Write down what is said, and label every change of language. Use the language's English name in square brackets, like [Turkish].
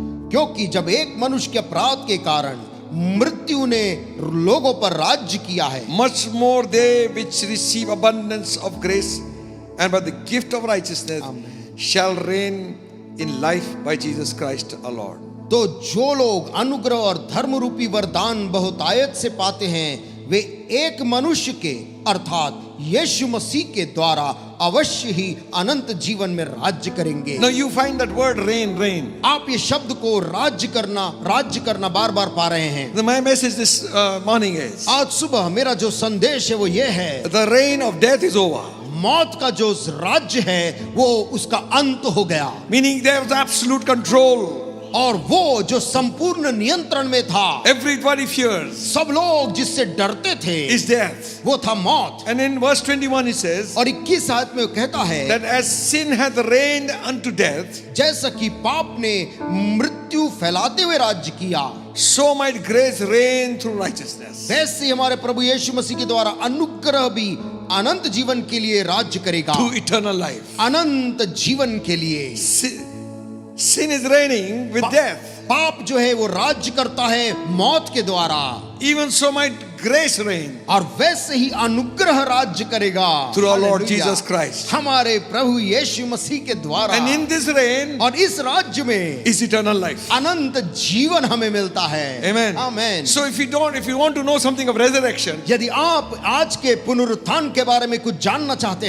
[Hindi] क्योंकि जब एक मनुष्य के अपराध के कारण मृत्यु ने लोगों पर राज्य किया है, [English] much more they which receive abundance of grace and by the gift of righteousness shall reign in life by Jesus Christ our Lord. [Hindi] तो जो लोग अनुग्रह और धर्म रूपी वरदान बहुतायत से पाते हैं, वे एक मनुष्य के अर्थात यीशु मसीह के द्वारा अवश्य ही अनंत जीवन में राज्य करेंगे। [English] Now you find that word reign. [Hindi] आप ये शब्द को राज्य करना बार बार पा रहे हैं। [English] My message this morning is, [Hindi] आज सुबह मेरा जो संदेश है वो ये है, [English] the reign of death is over. [Hindi] मौत का जो राज्य है वो उसका अंत हो गया, [English] Meaning there was absolute control. [Hindi] और वो जो संपूर्ण नियंत्रण में था, [English] Everybody fears [Hindi] सब लोग जिससे डरते थे [English] is death. [Hindi] वो था मौत। [English] And in verse 21 it says [Hindi] और 21 आयत में वो कहता है, [English] that as sin hath reigned unto death, [Hindi] जैसा कि पाप ने मृत्यु फैलाते हुए राज्य किया, [English] so might grace reign through righteousness. [Hindi] वैसे ही हमारे प्रभु यीशु मसीह के द्वारा अनुग्रह भी अनंत जीवन के लिए राज्य करेगा, [English] To eternal life. [Hindi] अनंत जीवन के लिए। [English] Sin is reigning with death. [Hindi] पाप जो है वो राज्य करता है मौत के द्वारा, [English] Even so might grace reign [Hindi] और वैसे ही अनुग्रह राज्य करेगा [English] through our Lord [Hindi] hallelujah, [English] Jesus Christ. [Hindi] हमारे प्रभु यीशु मसीह के द्वारा। [English] And in this reign [Hindi] और इस राज्य में [English] is eternal life. [Hindi] अनंत जीवन हमें मिलता है। [English] Amen. [Hindi] Amen. [English] So if you want to know something of resurrection, [Hindi] यदि आप आज के पुनरुत्थान के बारे में कुछ जानना चाहते